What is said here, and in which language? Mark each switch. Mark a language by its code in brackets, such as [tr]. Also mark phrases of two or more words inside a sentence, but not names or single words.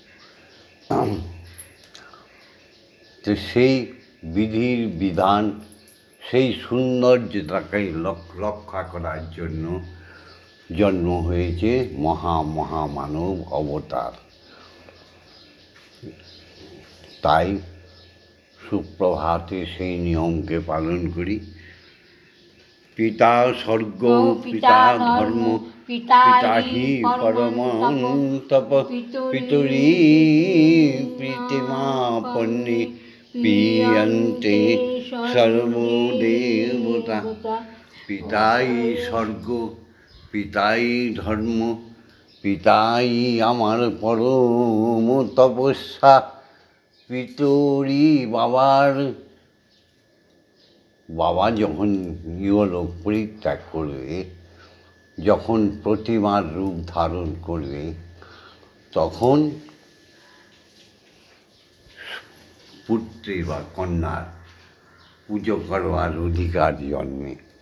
[bn] তো সেই বিধির বিধান, সেই সৌন্দর্যতাকে রক্ষা করার জন্য জন্ম হয়েছে মহামানব অবতার। তাই সুপ্রভাতে সেই নিয়মকে পালন করি। [sa] পিতা স্বর্গ পিতা ধর্ম পিতাহি পরম তপ পিতুরি প্রীতিমা পন্নী পিয়ন্তে সর্বদেবতা। [bn] পিতাই স্বর্গ পিতাই ধর্ম পিতাই আমার পরম তপস্যা। পিতুরি বাবা যখন ইহলোক পরিত্যাগ করবে, যখন প্রতিমার রূপ ধারণ করবে, তখন পুত্রী বা কন্যার পুজো করবার অধিকার জন্মে।